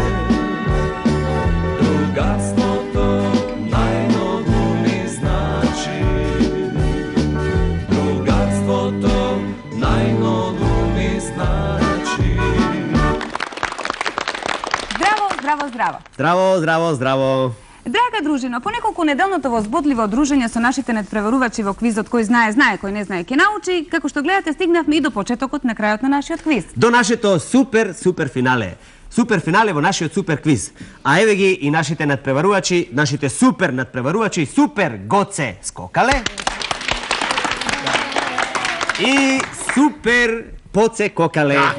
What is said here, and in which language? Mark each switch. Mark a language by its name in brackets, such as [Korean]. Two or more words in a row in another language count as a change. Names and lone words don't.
[Macedonian] Drugarstvo to najnogu mi znači, drugarstvo to najnogu mi znači. Zdravo, zdravo. Здраво, здраво, здраво. Драга дружино, по неколку неделното возбудливо дружење со нашите надпреварувачи во квизот кој знае, знае, кој не знае, ќе научи. Како што гледате, стигнавме и до почетокот на крајот на нашиот квиз. До нашето супер финале. Супер финале во нашиот супер квиз. А еве ги и нашите надпреварувачи, нашите супер надпреварувачи, супер Гоце Скокале и супер Поце Кокале.